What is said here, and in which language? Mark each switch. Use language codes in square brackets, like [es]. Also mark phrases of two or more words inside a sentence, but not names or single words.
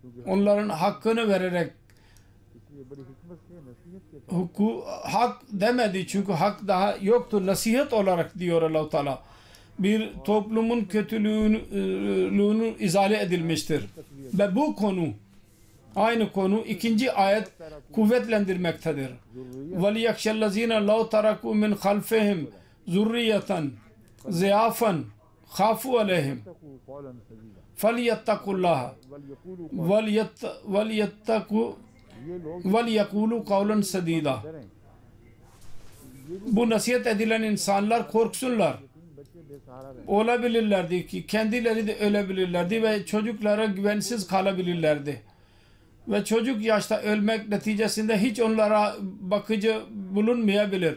[tr] Onların hakkını vererek. Hak demedi çünkü hak daha yoktur. Nasihat olarak diyor Allah-u Teala. Bir toplumun kötülüğünü izale edilmiştir. Ve bu konu, aynı konu ikinci ayet kuvvetlendirmektedir. [ar] وَلِيَخْشَ الَّذ۪ينَ لَوْ تَرَكُوا مِنْ خَلْفِهِمْ ذُرِّيَّةً ضِعَافًا خَافُوا عَلَيْهِمْ فَلْيَتَّقُوا اللّٰهَ وَلْيَقُولُوا قَوْلًا سَد۪يدًا. [tr] Bu nasihat edilen insanlar korksunlar. Olabilirlerdi ki kendileri de ölebilirlerdi ve çocuklara güvensiz kalabilirlerdi. Ve çocuk yaşta ölmek neticesinde hiç onlara bakıcı bulunmayabilir.